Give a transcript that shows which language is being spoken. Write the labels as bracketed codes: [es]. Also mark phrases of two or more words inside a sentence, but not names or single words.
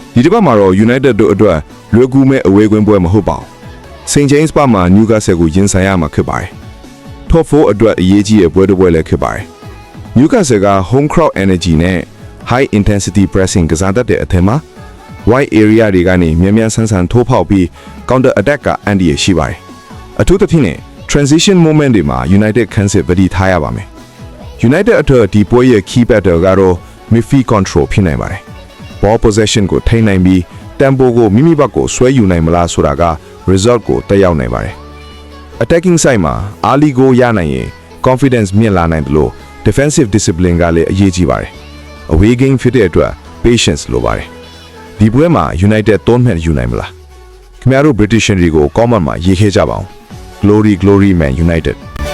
[my] ဒီတစ်ပတ်မှာတော့ United တို့အတွက်လွယ်ကူမဲ့အဝေးကွင်းပွဲမဟုတ်ပါဘူး။ St James Park မှာ Newcastle ကိုရင်ဆိုင်ရမှာဖြစ်ပါတယ်။ Top 4အတွက်အရေးကြီးတဲ့ပွဲတစ်ပွဲလည်းဖြစ်ပါတယ်။ Newcastle က home [en] crowd energy [my] နဲ့ [en] high intensity pressing [my] ကစားတတ်တဲ့အထက်မှာ [en] wide area [my] တွေကနေမြန်ဆန်ထိုးဖောက်ပြီး [en] counter attack [my] ကအန်ဒီရရှိပါတယ်။အထူးသဖြ င့် [en] transition moment [my] တွေမှာ United ခန်းစစ်ပတိထားရပါမယ်။ United အတွက်ဒီပွဲရဲ့ [en] key battle [my] ကတော့ [en] midfield control [my] ဖြစ်နိုင် ပါတယ်။ [en] ball possession [my] ကိုထိန်းနိုင်ပြီး tempo ကိုမိမိဘက်ကိုဆွဲယူနိုင်မလားဆိုတာက result ကိုတက်ရောက်နိုင်ပါတယ်။ [en] attacking side [my] မှာ [en] early goal [my] ရနိုင်ရင် confidence မြင့်လာနိုင်တယ်လို့ [en] defensive discipline [my] ကလည်းအရေးကြီးပါတယ်။ [en] away game [my] ဖြစ်တဲ့အတွက် patience လိုပါတယ်။ဒီပွဲမှာ United 3 မှတ်ယူနိုင်မလား။ခင်ဗျားတို့ British တွေကို comment မှာရေးခဲ့ကြပါဦး။ [en] Glory Man United